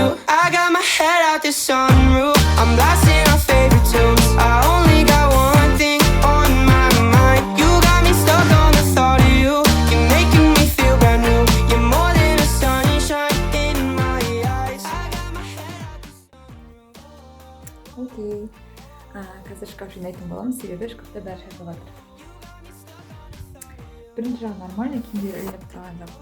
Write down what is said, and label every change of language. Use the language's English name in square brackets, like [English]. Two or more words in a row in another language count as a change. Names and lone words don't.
[English] I got my head out the sunroof. I'm blasting our favorite tunes. I only got one thing on my mind. You got me stuck on the thought of you. You're making me feel brand new. You're more than a sunshine in my eyes. I got my head out the sunroof. [Kazakh] Окей. Қазір шкаф жинайтын боламыз, себебі шкафта бәрі шашылып жатыр. Бірінші жағы нормально, киімдер ілініп тұрған жоқ.